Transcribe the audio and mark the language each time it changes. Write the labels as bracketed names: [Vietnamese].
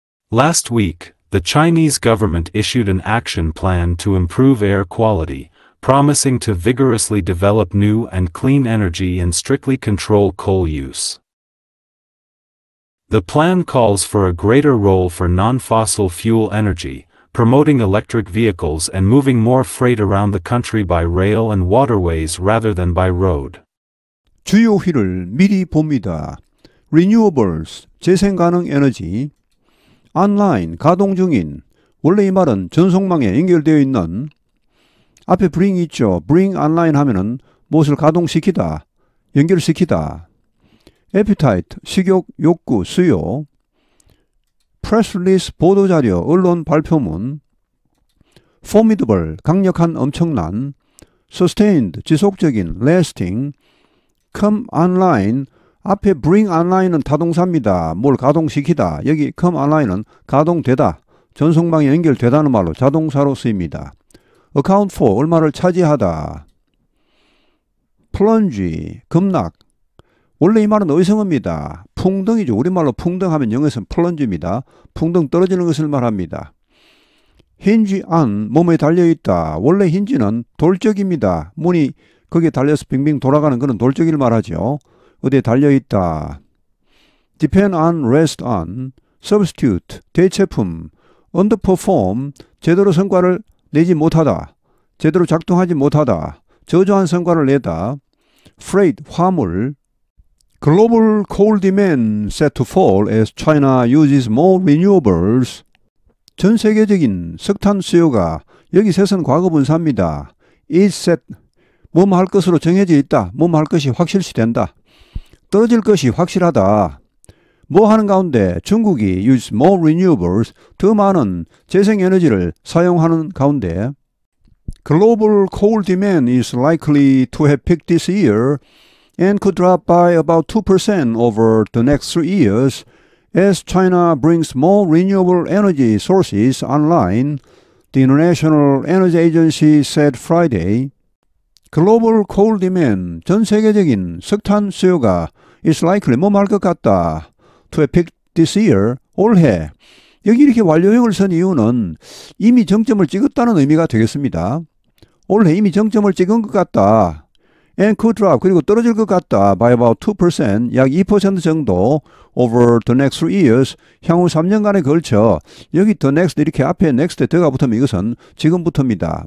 [English] Last week, the Chinese government issued an action plan to improve air quality, promising to vigorously develop new and clean energy and strictly control coal use. The plan calls for a greater role for non-fossil fuel energy, promoting electric vehicles and moving more freight around the country by rail and waterways rather than by road. [Korean] 주요일을 미리 봅니다. Renewables, 재생가능 에너지. Online, 가동 중인. 원래 이 말은 전송망에 연결되어 있는. 앞에 bring 있죠. bring online 하면은 무엇을 가동시키다, 연결시키다. appetite, 식욕, 욕구, 수요. press release, 보도자료, 언론 발표문. formidable, 강력한, 엄청난. [English] sustained, [Korean] 지속적인, [English] lasting. come online, [Korean] 앞에 [English] bring online은 [Korean] 타동사입니다. 뭘 가동시키다. 여기 come online은 가동되다, 전송망에 연결되다는 말로 자동사로 쓰입니다. account for, 얼마를 차지하다. plunge, 급락. 원래 이 말은 의성어입니다. 풍덩이죠. 우리말로 풍덩하면 영어에서는 plunge입니다. 풍덩 떨어지는 것을 말합니다. hinge on, 몸에 달려있다. 원래 힌지는 돌적입니다. 문이 거기에 달려서 빙빙 돌아가는 그런 돌적이를 말하죠. 어디에 달려있다. [English] depend on, rest on. [Korean] substitute, 대체품. underperform, 제대로 성과를 내지 못하다, 제대로 작동하지 못하다, 저조한 성과를 내다. freight, 화물. [English] Global coal demand set to fall as China uses more renewables. [Korean] 전 세계적인 석탄 수요가, 여기 셋은 과거분사입니다. is set, 뭐뭐 할 것으로 정해져 있다, 뭐뭐 할 것이 확실시된다, 떨어질 것이 확실하다. 뭐 하는 가운데 중국이 [English] use more renewables, [Korean] 더 많은 재생에너지를 사용하는 가운데 [English] global coal demand is likely to have peaked this year and could drop by about 2% over the next 3 years as China brings more renewable energy sources online, the International Energy Agency said Friday. global coal demand, [Korean] 전 세계적인 석탄 수요가 [English] is likely, [Korean] 뭐 할 것 같다, [English] to have peaked this year, [Korean] 올해. 여기 이렇게 완료형을 쓴 이유는 이미 정점을 찍었다는 의미가 되겠습니다. 올해 이미 정점을 찍은 것 같다. [English] and could drop [Korean] 그리고 떨어질 것 같다 [English] by about 2% [Korean] 약 2% 정도 [English] over the next 3 years [Korean] 향후 3년간에 걸쳐 여기 the next 이렇게 앞에 next에 더가 붙으면 이것은 지금부터입니다.